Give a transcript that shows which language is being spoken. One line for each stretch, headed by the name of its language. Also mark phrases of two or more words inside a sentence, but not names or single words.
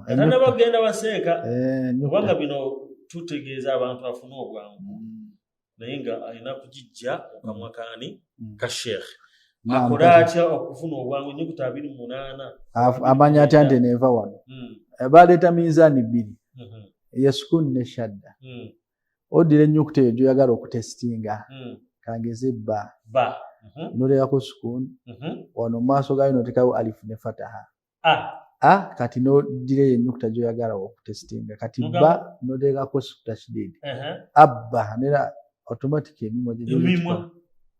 Ganda: era nabagenda baseeka kubanga bino tutegeeza abantu afune obwangu naye nga alina kugijja okamwa kaani ka Sheikh akola atya okufuna obwangu ennyukuta 28 amanya atya nti neeva wano. Baleeta minzaani bbiri ya sukuni ne shadda oddira ennyukuta eyo gyoyagala okutesitinga kangeze bba noteekako sukuni wano mu maaso gaayo noteekawo alifu ne fataha kati noddira eyo ennyukuta gyoyagala okutesitinga kati bba noteekako tashdid abba nera automatic emimwa